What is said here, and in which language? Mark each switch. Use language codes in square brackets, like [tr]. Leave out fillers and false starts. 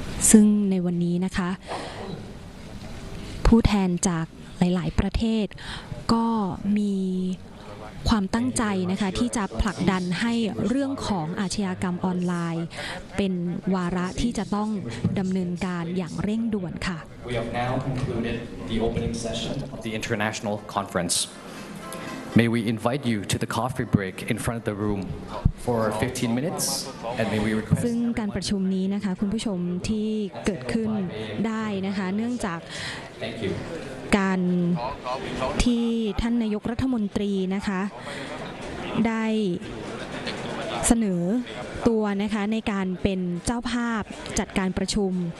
[th] ซึ่งในวันนี้นะคะผู้แทนจากหลายๆประเทศก็มีความตั้งใจนะคะที่จะผลักดันให้เรื่องของอาชญากรรมออนไลน์เป็นวาระที่จะต้องดำเนินการอย่างเร่งด่วนค่ะ [en] We have now concluded the opening session of the international conference. May we invite you to the coffee break in front of the room for 15 minutes and may we request [th] ซึ่งการประชุมนี้นะคะคุณผู้ชมที่เกิดขึ้นได้นะคะเนื่องจากการที่ท่านนายกรัฐมนตรีนะคะได้เสนอตัวนะคะในการเป็นเจ้าภาพจัดการประชุม